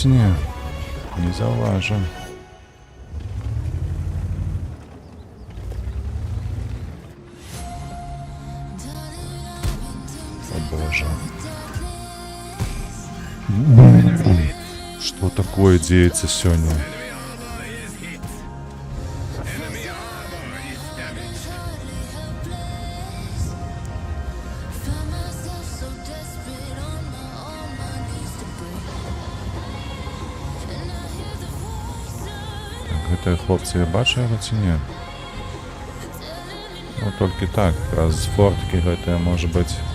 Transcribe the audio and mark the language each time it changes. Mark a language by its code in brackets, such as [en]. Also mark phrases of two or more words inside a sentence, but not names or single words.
[be] Не, не заўважу. [ru] О боже. Что такое деется сегодня? [en] Enemy armor is damaged. [be] Гэтыя хлопцы, я бачу яго ці не? Ну, толькі так, праз форткі гэтая, можа быць.